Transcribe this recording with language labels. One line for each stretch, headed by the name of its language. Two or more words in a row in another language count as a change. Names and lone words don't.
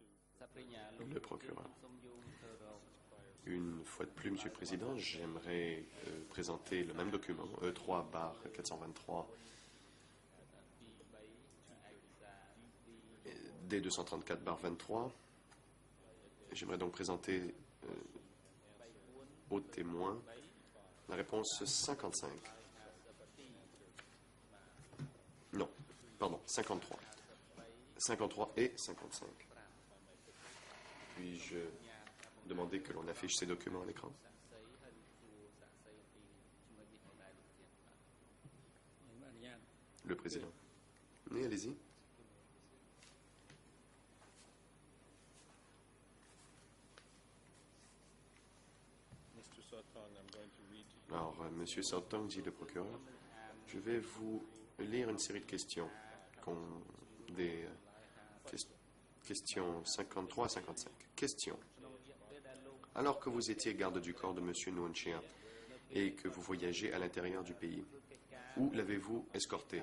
Khmer: សព្រិញ្ញាលោក
French: Le procureur.
Khmer: សូមយោងទៅរក
French: Une fois de plus, Monsieur le Président, j'aimerais présenter le même document, E3-423,
Khmer: ទី3ឯកសារទី
French: D234-23, J'aimerais donc présenter aux témoins la réponse 55. Non, pardon, 53. 53 et 55. Puis-je demander que l'on affiche ces documents à l'écran? Le président. Oui, allez-y.
English: Mr. Sotong, I'm going to read to you.
French: Alors, Monsieur Sotong, dit le procureur, je vais vous lire une série de questions, des questions 53 à 55. Question. Alors que vous étiez garde du corps de Monsieur Nuon Chea et que vous voyagez à l'intérieur du pays, où l'avez-vous escorté?